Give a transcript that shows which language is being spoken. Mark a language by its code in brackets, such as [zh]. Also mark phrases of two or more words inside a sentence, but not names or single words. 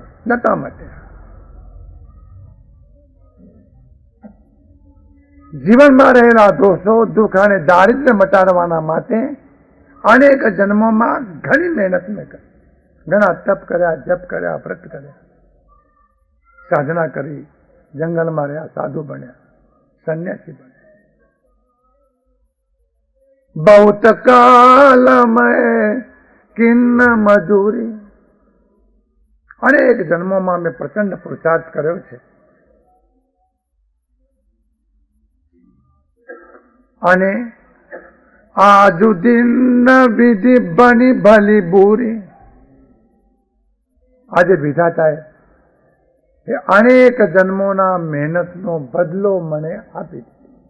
[gu] નતા માટે જીવનમાં રહેલા દોષો, દુઃખ અને દારિદ્ર્ય મટાડવાના માટે અનેક જન્મોમાં ઘણી મહેનત મેં કરી. ઘણા તપ કર્યા, જપ કર્યા, વ્રત કર્યા, સાધના કરી, જંગલમાં રહ્યા, સાધુ બન્યા, સંન્યાસી બન્યા. [hi] बहुत काल में किन्न मजूरी, [gu] અનેક જન્મોમાં મેં પ્રચંડ પુરુષાર્થ કર્યો છે. અને [hi] आजु दिन विधि बनी भली बुरी, [gu] આજે વિધાતાએ એ અનેક જન્મોના મહેનતનો બદલો મને આપી દીધો.